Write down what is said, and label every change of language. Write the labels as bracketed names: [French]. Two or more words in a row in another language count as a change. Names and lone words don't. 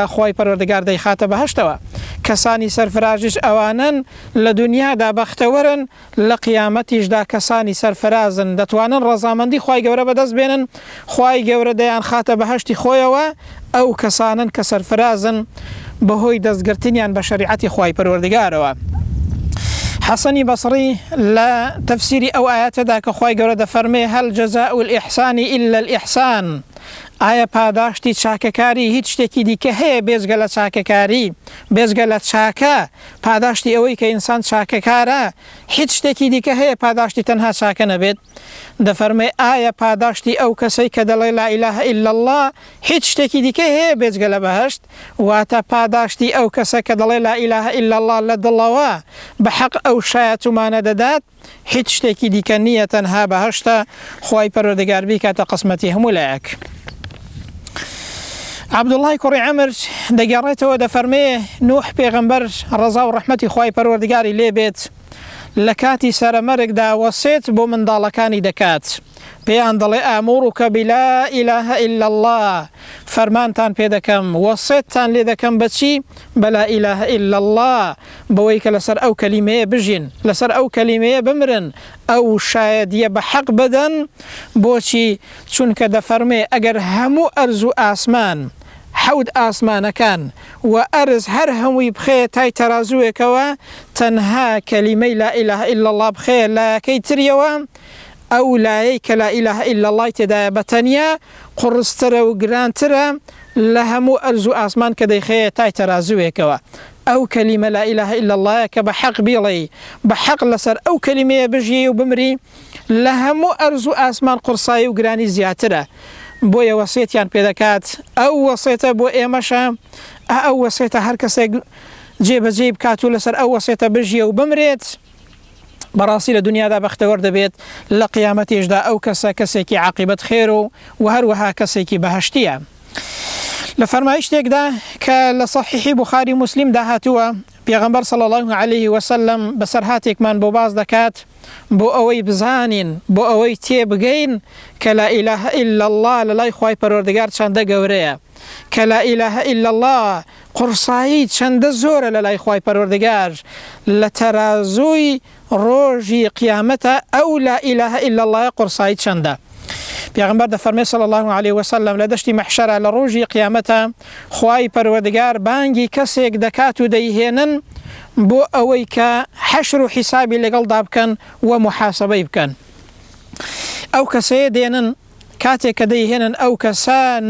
[Central Kurdish] خوای پەروەردگار دەیخاتە بەهەشتەوە کەسانی سەرفرازش ئەوانن لە دنیادا بەختەوەرن لە قیامەتیشدا کەسانی سەرفرازن دەتوانن ڕەزامەندی خوای گەورە بەدەست بێنن خوای گەورە دەیان خاتە بەهەشتی خۆیەوە ئەو کەسانن کە سەرفرازن بەهۆی دەستگرتنیان بە شەریعەتی خوای پەروەردگارەوە حەسەنی بەسڕی لە تەفسیری ئەو ئایەتەدا کە خوای گەورە دەفەرمێ [Arabic] هەل جەزاء الإحسان إلا الإحسان [Central Kurdish] ئایا پاداشتی چاکەکاری هیچ شتێکی دیکە هەیە بێزگە لە چاکەکاری بێزگە لە چاکە پاداشتی ئەوەی کە ئینسان چاکەکارە هیچ شتێکی دیکە هەیە پاداشتی تەنها چاکە نەبێت دەفەرمێ ئایا پاداشتی ئەو کەسەی کە دەڵێ [Arabic] لا إله إلا الله [Central Kurdish] هیچ شتێکی دیکە هەیە بێجگە لە بەهەشت واتە پاداشتی ئەو کەسە کە دەڵێ [Arabic] لا إله إلا الله [Central Kurdish] لە دڵەوە بە حەق ئەو شایەتومانە دەدات هیچ شتێکی دیکە نییە تەنها بەهەشتە خوای پەروەردگار بیکاتە قسمەتی هەموو لایەک عەبدوڵڵای کوڕی عەمر دەگەڕێتەوە دەفەرمێ نوح پێغەمبەر ڕەزا و ڕەحمەتی خوای پەروەردگاری لێبێت لە کاتی سەرەمەرگدا وەسێت بۆ منداڵەکانی دەکات پێیان دەڵێ ئاموڕکە [Arabic] بلا إله إلا الله [Central Kurdish] فەرمانتان پێ دەکەم وەسێتتان لێ دەکەم بەچی بە [Arabic] لا إله إلا الله [Central Kurdish] بەوەی کە لەسەر ئەو کەلیمەیە بژین لەسەر ئەو کەلیمەیە بمرن ئەو شایەدیە بە حەق بدەن بۆچی چونکە دەفەرمێ ئەگەر هەموو ئەرز و ئاسمان حەود ئاسمانەکان و ئەرز هەر هەمووی بخێ تای تەرازووێکەوە تەنها کەلیمەی [Arabic] لا إله إلا الله [Central Kurdish] بخێ لایەکەی تریەوە ئەو لایەی کە [Arabic] لا إله إلا الله [Central Kurdish] تێدایە بەتەنیا قڕسترە و گرانترە لە هەموو ئەرز و ئاسمان کە دەیخەیە تای تەرازووێکەوە ئەو کەلیمە [Arabic] لا إله إلا الله [Central Kurdish] کە بە حەق بیڵێ بە حەق لەسەر ئەو کەلیمەیە بژی و بمری لە هەموو ئەرز و ئاسمان قورسایی و گرانی زیاترە بۆیە وەسێتیان پێ دەکات ئەو وەسێتە بۆ ئێمەشە ئەو وەسێتە هەر کەسێک جێبەجێ بکات و لەسەر ئەو وەسێتە بژیە و بمرێت بەڕاستی لە دنیادا بەختەوەر دەبێت لە قیامەتیشدا ئەو کەسە کەسێکی عاقبەت خێر و هەروەها کەسێکی بەهەشتیە لە فەرمایشتێکدا کە لە صحیحی بوخاری موسلیم داهاتووە پێغەمبەر [Arabic] صلی الله عليه وسلم [Central Kurdish] بەسەرهاتێکمان بۆ باز دەکات بۆ ئەوەی بزانین بۆ ئەوەی تێبگەین کە [Arabic] لا إله إلا الله [Central Kurdish] لە لای خوای پەروەردگار چەندە گەورەیە کە [Arabic] لا إله إلا الله [Central Kurdish] قورسایی چەندە زۆرە لە لای خوای پەروەردگار لە تەرازووی ڕۆژی قیامەتە ئەو [Arabic] لا إله إلا الله [Central Kurdish] قورسایی چەندە پێغەمبەر دەفەرمێ [Arabic] صلی الله عليه وسلم [Central Kurdish] لە دەشتی مەحشەرە لە ڕۆژی قیامەتە خوای پەروەردگار بانگی کەسێک دەکات و دەیهێنن بۆ ئەوەی کە حەشر و حیسابی لەگەڵدا بکەن و محاسبەی بکەن ئەو کەسەیە دێنن کاتێک کە دەیهێنن ئەو کەسە